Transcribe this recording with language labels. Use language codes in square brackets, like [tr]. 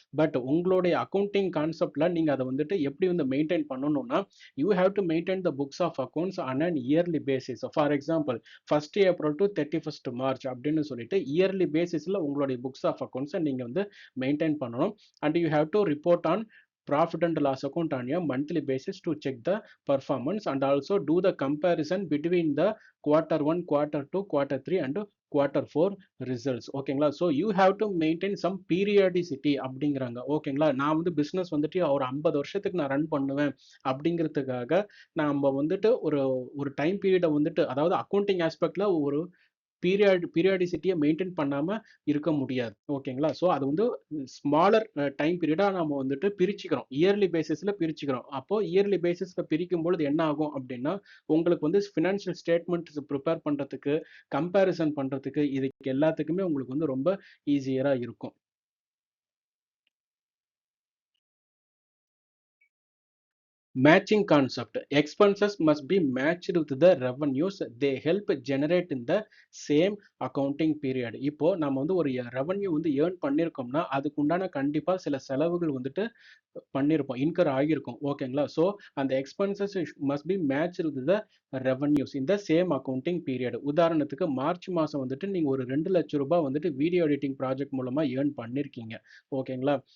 [ta] But உங்களுடைய accounting கான்செப்டில் நீங்கள் அதை வந்துட்டு எப்படி வந்து மெயின்டைன் பண்ணணும்னா [en] You have to maintain the books of accounts on an yearly basis. [ta] For example 1st April to 31st March அப்படின்னு சொல்லிட்டு இயர்லி பேசிஸில் உங்களுடைய புக்ஸ் ஆஃப் அக்கௌண்ட்ஸை நீங்கள் வந்து மெயின்டைன் பண்ணணும். [en] And you have to report on profit and loss account on a monthly basis to check the performance and also do the comparison between the Q1, Q2, Q3 and Q4 results. [ta] ஓகேங்களா. [en] so you have to maintain some periodicity [ta] அப்படிங்கிறாங்க. ஓகேங்களா. நான் வந்து business வந்துட்டு ஒரு 50 வருஷத்துக்கு நான் run பண்ணுவேன் அப்படிங்கிறதுக்காக நம்ம வந்துட்டு ஒரு ஒரு டைம் பீரியடை வந்துட்டு அதாவது அக்கௌண்டிங் ஆஸ்பெக்ட்ல ஒரு பீரியாடிசிட்டியை மெயின்டைன் பண்ணாம இருக்க முடியாது. ஓகேங்களா. ஸோ அது வந்து ஸ்மாலர் டைம் பீரியடா நம்ம வந்துட்டு பிரிச்சுக்கிறோம். இயர்லி பேசிஸ்ல பிரிச்சுக்கிறோம். அப்போ இயர்லி பேசிஸ்ல பிரிக்கும் பொழுது என்ன ஆகும் அப்படின்னா உங்களுக்கு வந்து ஃபினான்ஷியல் ஸ்டேட்மெண்ட்ஸ் ப்ரிப்பேர் பண்றதுக்கு கம்பேரிசன் பண்றதுக்கு இதுக்கு எல்லாத்துக்குமே உங்களுக்கு வந்து ரொம்ப ஈஸியரா இருக்கும். [en] Matching concept. Expenses must be matched with the revenues. They help generate in the same accounting period. [ta] இப்போ நம்ம வந்து ஒரு ரெவன்யூ வந்து ஏர்ன் பண்ணியிருக்கோம்னா அதுக்கு உண்டான கண்டிப்பாக சில செலவுகள் வந்துட்டு பண்ணியிருப்போம், இன்கர் ஆகியிருக்கும். ஓகேங்களா? [en] so [ta] அந்த [en] Expenses must be match with the revenues இந்த same accounting period. [ta] உதாரணத்துக்கு மார்ச் மாதம் வந்துட்டு நீங்கள் ஒரு 2,00,000 வந்துட்டு வீடியோ எடிட்டிங் ப்ராஜெக்ட் மூலமாக ஏர்ன் பண்ணியிருக்கீங்க. ஓகேங்களா?